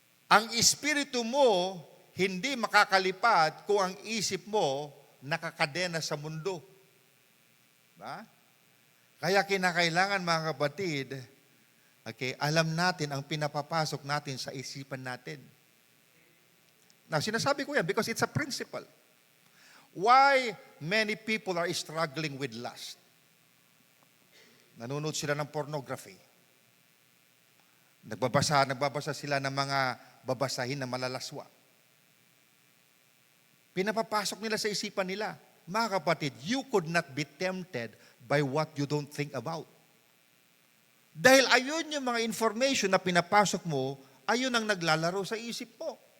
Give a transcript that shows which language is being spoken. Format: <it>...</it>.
<tl>Ang espiritu mo hindi makakalipad kung ang isip mo nakakadena sa mundo. Ba? Kaya kinakailangan mga kapatid, alam natin ang pinapapasok natin sa isipan natin.</tl> <en>Now,</en> <tl>sinasabi ko yan</tl> <en>because it's a principle. Why many people are struggling with lust?</en> <tl>Nanonood sila ng pornography. Nagbabasa sila ng mga babasahin na malalaswa. Pinapapasok nila sa isipan nila. Mga kapatid,</tl> <en>you could not be tempted by what you don't think about.</en> <tl>Dahil ayun yung mga information na pinapasok mo, ayun ang naglalaro sa isip mo.</tl>